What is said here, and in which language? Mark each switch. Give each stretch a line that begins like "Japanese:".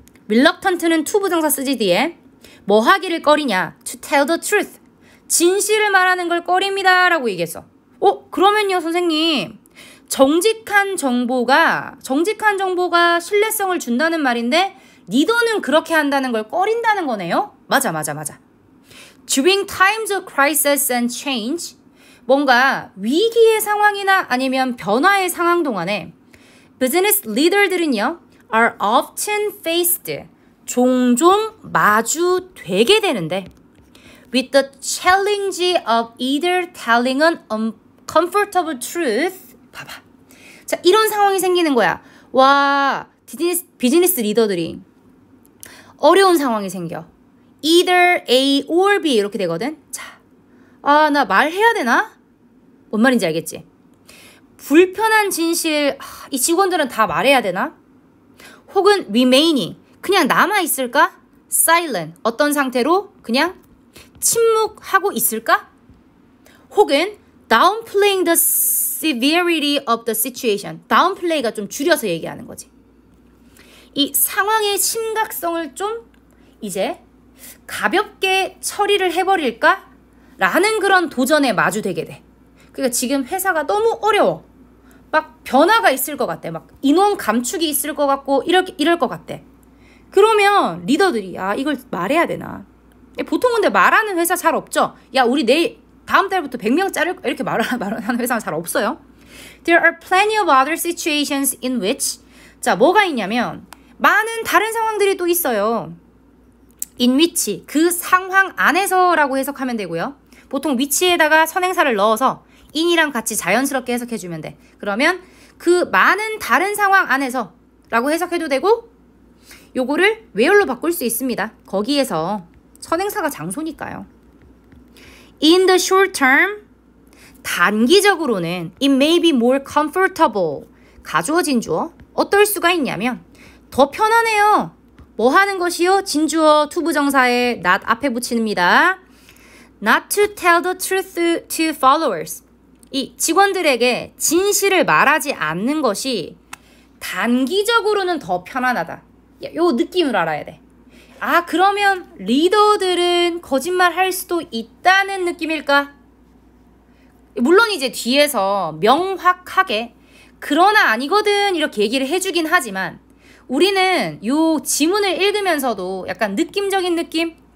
Korean: reluctant는 to 부정사 쓰지 뒤에 뭐 하기를 꺼리냐?
English: to tell the truth.
Korean: 진실을 말하는 걸 꺼립니다 라고 얘기했어. 그러면요 선생님, 정직한 정보가 신뢰성을 준다는 말인데 리더는 그렇게 한다는 걸 꺼린다는 거네요? 맞아.
English: During times of crisis and change,
Korean: 뭔가 위기의 상황이나 아니면 변화의 상황 동안에 비즈니스 리더들은요
English: are often faced,
Korean: 종종 마주되게 되는데
English: with the challenge of either telling an uncomfortable truth.
Korean: 봐봐. 자, 이런 상황이 생기는 거야. 와, 비즈니스 리더들이 어려운 상황이 생겨. either A or B 이렇게 되거든. 자, 나 말해야 되나? 뭔 말인지 알겠지? 불편한 진실, 이 직원들은 다 말해야 되나? 혹은 remaining, 그냥 남아있을까? silent, 어떤 상태로? 그냥 침묵하고 있을까? 혹은
English: downplaying the severity of the situation.
Korean: downplay가 좀 줄여서 얘기하는 거지. 이 상황의 심각성을 좀 이제 가볍게 처리를 해버릴까? 라는 그런 도전에 마주되게 돼. 그러니까 지금 회사가 너무 어려워. 막 변화가 있을 것 같아. 막 인원 감축이 있을 것 같고 이럴 것 같아. 그러면 리더들이 이걸 말해야 되나? 보통 근데 말하는 회사 잘 없죠? 야, 우리 다음 달부터 100명 자를까? 이렇게 말하는 회사는 잘 없어요.
English: There are plenty of other situations in which,
Korean: 자, 뭐가 있냐면 많은 다른 상황들이 또 있어요.
English: in which,
Korean: 그 상황 안에서라고 해석하면 되고요. 보통 which에다가 선행사를 넣어서 in이랑 같이 자연스럽게 해석해주면 돼. 그러면 그 많은 다른 상황 안에서 라고 해석해도 되고 요거를 where로 바꿀 수 있습니다. 거기에서 선행사가 장소니까요.
English: In the short term,
Korean: 단기적으로는
English: it may be more comfortable,
Korean: 가주어 진주어, 어떨 수가 있냐면 더 편하네요. 뭐 하는 것이요? 진주어 투부정사에 not 앞에 붙입니다.
English: Not to tell the truth to followers.
Korean: 이 직원들에게 진실을 말하지 않는 것이 단기적으로는 더 편안하다. 요 느낌을 알아야 돼. 그러면 리더들은 거짓말 할 수도 있다는 느낌일까? 물론 이제 뒤에서 명확하게 그러나 아니거든 이렇게 얘기를 해주긴 하지만 우리는 요 지문을 읽으면서도 약간 느낌적인 느낌?